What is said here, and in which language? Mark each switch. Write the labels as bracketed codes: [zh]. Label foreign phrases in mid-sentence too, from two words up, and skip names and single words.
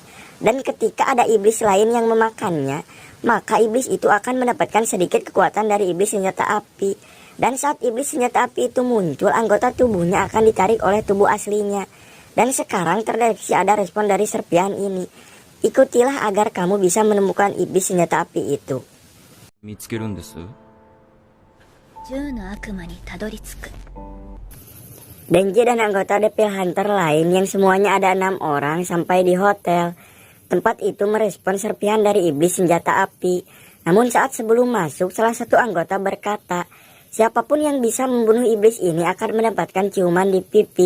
[id] Dan ketika ada iblis lain yang memakannya, maka iblis itu akan mendapatkan sedikit kekuatan dari iblis senjata api. Dan saat iblis senjata api itu muncul, anggota tubuhnya akan ditarik oleh tubuh aslinya. Dan sekarang terdeteksi ada respon dari serpihan ini. Ikutilah agar kamu bisa menemukan iblis senjata api itu. [ja] 見つけるんです。 10の悪魔にたどり着く。 [id] Denji dan anggota Devil Hunter lain yang semuanya ada 6 orang sampai di hotel. Tempat itu merespon serpihan dari iblis senjata api. Namun saat sebelum masuk, salah satu anggota berkata, siapapun yang bisa membunuh iblis ini akan mendapatkan ciuman di pipi.